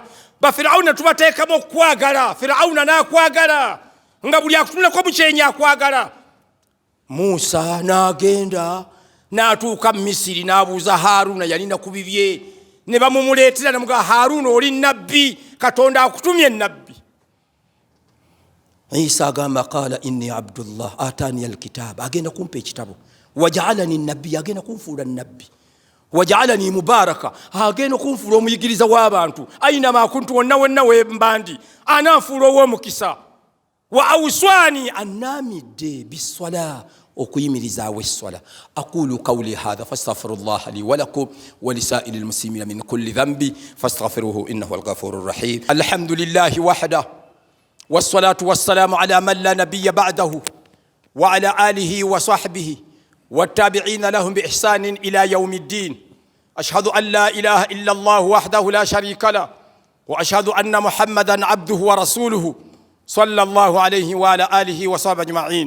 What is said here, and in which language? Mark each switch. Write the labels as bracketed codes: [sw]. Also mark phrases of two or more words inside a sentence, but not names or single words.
[lg] Bafirawuna tubateekamu okukwagala, Firawuna n'akwagala nga buli akutunulako mukyenyi akwagala. Muusa n'agenda n'atuuka mu Misiri n'abuuza Haruna yalina ku bibye, ne bamumuleetera ne mugamba Haruna oli nabbi, Katonda akutumye nabbi. [ar] Isa agamba قال إني عبد الله آتاني الكتاب, [lg] agenda kumpa ekitabo. [ar] وجعلني نبي, [lg] agenda kunfuula nabbi. [ar] وجعلني مباركا, [lg] agenda kunfuula omuyigiriza w'abantu. [ar] أينما كنت [lg] wonna wonna wembandi ananfuula ow'omukisa. [ar] وأوصاني, [lg] annamidde biswala, okuyimirizaawo esswala. [ar] أقول قولي هذا فأستغفر الله لي ولكم ولسائر المسلمين من كل ذنب فاستغفروه إنه الغفور الرحيم. الحمد لله وحده والصلاة والسلام على من لا نبي بعده وعلى آله وصحبه والتابعين لهم بإحسان إلى يوم الدين. أشهد أن لا إله إلا الله وحده لا شريك له وأشهد أن محمدا عبده ورسوله صلى الله عليه وعلى آله وصحبه أجمعين.